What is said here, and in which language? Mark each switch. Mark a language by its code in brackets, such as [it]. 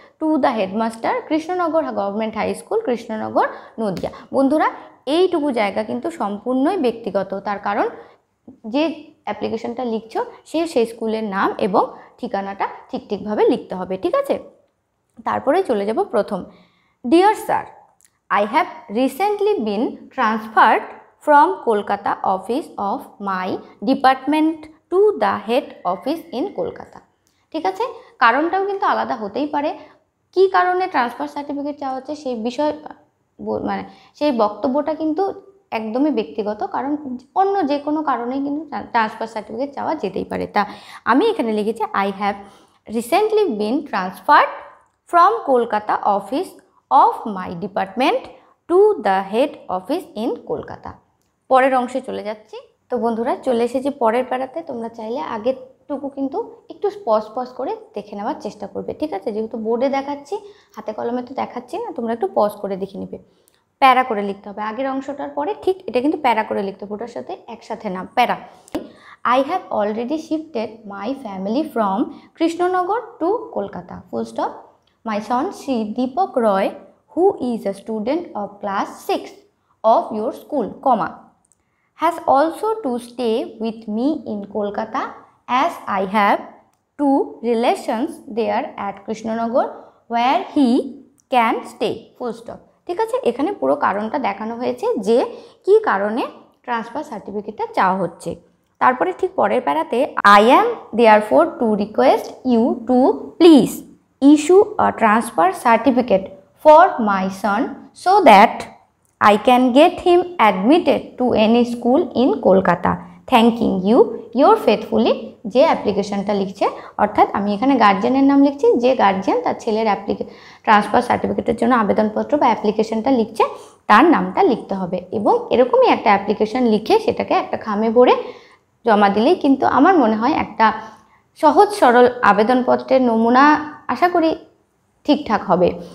[en] To the headmaster, Krishnanagar government high school, Krishnanagar, Nadia. [bn] বন্ধুরা, এইটুকু জায়গা কিন্তু সম্পূর্ণই ব্যক্তিগত, তার কারণ যে অ্যাপ্লিকেশনটা লিখছো সেই স্কুলের নাম এবং ঠিকানাটা ঠিকভাবে লিখতে হবে। ঠিক আছে? তারপরে চলে যাব প্রথম। [en] Dear sir, I have recently been transferred from Kolkata office of my department to the head office in Kolkata. [bn] ঠিক আছে? কারণটাও কিন্তু আলাদা হতেই পারে। কি কারণে ট্রান্সফার সার্টিফিকেট চাওয়া হচ্ছে সেই বিষয় মানে সেই বক্তব্যটা কিন্তু একদমই ব্যক্তিগত, কারণ অন্য যে কোনো কারণেই কিন্তু ট্রান্সফার সার্টিফিকেট চাওয়া যেতেই পারে। তা আমি এখানে লিখেছি [en] I have recently been transferred from Kolkata office of my department to the head office in Kolkata. [bn] পরের অংশে চলে যাচ্ছি। তো বন্ধুরা, চলে এসেছি পরের প্যারাতে। তোমরা চাইলে আগেরটুকু কিন্তু একটু পজ করে দেখে নেওয়ার চেষ্টা করবে। ঠিক আছে? যেহেতু বোর্ডে দেখাচ্ছি, হাতে কলমে তো দেখাচ্ছি না, তোমরা একটু পজ করে দেখে নেবে। প্যারা করে লিখতে হবে আগের অংশটার পরে, ঠিক এটা কিন্তু প্যারা করে লিখতে হবে, ওটার সাথে একসাথে না, প্যারা। [en] I have already shifted my family from Krishnanagar to Kolkata. Full stop. My son Sri Deepak Roy, who is a student of class 6 of your school, has also to stay with me in Kolkata as I have two relations there at Krishnanagar where he can stay. Full stop. [bn] ঠিক আছে? এখানে পুরো কারণটা দেখানো হয়েছে যে কি কারণে ট্রান্সফার সার্টিফিকেটটা চাওয়া হচ্ছে। তারপরে ঠিক পরের প্যারাতে [en] I am therefore to request you to please issue a transfer certificate for my son so that I can get him admitted to any school in Kolkata. Thanking you, your faithfully. [bn] যে অ্যাপ্লিকেশনটা লিখছে, অর্থাৎ আমি এখানে গার্জিয়ানের নাম লিখছি, যে guardian তার ছেলের ট্রান্সফার সার্টিফিকেটের জন্য আবেদনপত্র বা অ্যাপ্লিকেশনটা লিখছে, তার নামটা লিখতে হবে। এবং এরকমই একটা অ্যাপ্লিকেশন লিখে সেটাকে একটা খামে ভরে জমা দিলেই কিন্তু আমার মনে হয় একটা সহজ সরল আবেদনপত্রের নমুনা আশা করি ঠিকঠাক হবে।